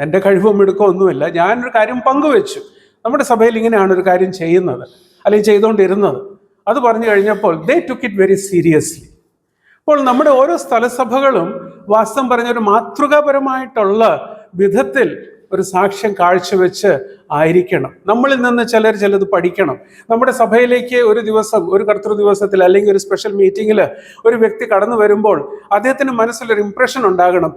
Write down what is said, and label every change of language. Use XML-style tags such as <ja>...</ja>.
<ml>എൻ്റെ കഴിവും മിടുക്കമൊന്നുമില്ല, ഞാനൊരു കാര്യം പങ്കുവെച്ചു. നമ്മുടെ സഭയിൽ ഇങ്ങനെയാണ് ഒരു കാര്യം ചെയ്യുന്നത് അല്ലെങ്കിൽ ചെയ്തുകൊണ്ടിരുന്നത്. അത് പറഞ്ഞു കഴിഞ്ഞപ്പോൾ</ml> <en>they took it very seriously.</en> <ml>അപ്പോൾ നമ്മുടെ ഓരോ സ്ഥലസഭകളും വാസ്തവം പറഞ്ഞൊരു മാതൃകാപരമായിട്ടുള്ള വിധത്തിൽ ഒരു സാക്ഷ്യം കാഴ്ചവെച്ച് ആയിരിക്കണം. നമ്മളിൽ നിന്ന് ചിലത് പഠിക്കണം. നമ്മുടെ സഭയിലേക്ക് ഒരു ദിവസം, ഒരു കർത്തൃ ദിവസത്തിൽ അല്ലെങ്കിൽ ഒരു സ്പെഷ്യൽ മീറ്റിങ്ങിൽ ഒരു വ്യക്തി കടന്നു വരുമ്പോൾ അദ്ദേഹത്തിന് മനസ്സിലൊരു ഇംപ്രഷൻ ഉണ്ടാകണം.</ml>